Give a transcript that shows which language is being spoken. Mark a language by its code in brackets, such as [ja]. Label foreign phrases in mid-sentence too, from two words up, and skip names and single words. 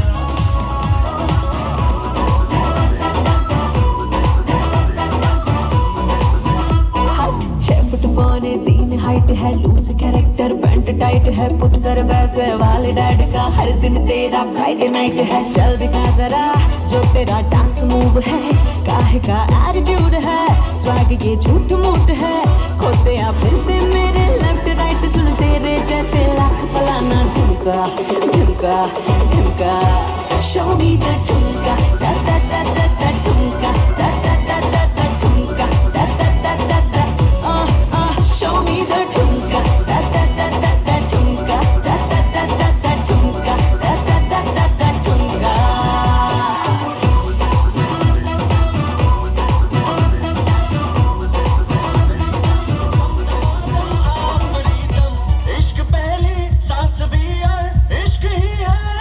[hi] पौने 3 हाइट है [en] loose character pant tight [hi] है पुत्र वैसे वाले डैड का हर दिन तेरा [en] Friday night [hi] है चल दिखा जरा जो तेरा [en] dance move [hi] है काहे का एटीट्यूड है स्वैग ये झूठ मूठ है खोते आ फिरते मेरे [en] left right [hi] सुन तेरे जैसे लाख फलाना ठुमका ठुमका ठुमका [en] show me the [hi] ठुमका दा दा दा दा दा ठुमका दा दा दा दा दा ठुमका दा दा दा दा दा [en] show me the [hi] ठुमका da da da da da ठुमका da da da da da ठुमका da da da da da ठुमका इश्क पहली सांस भी और इश्क ही है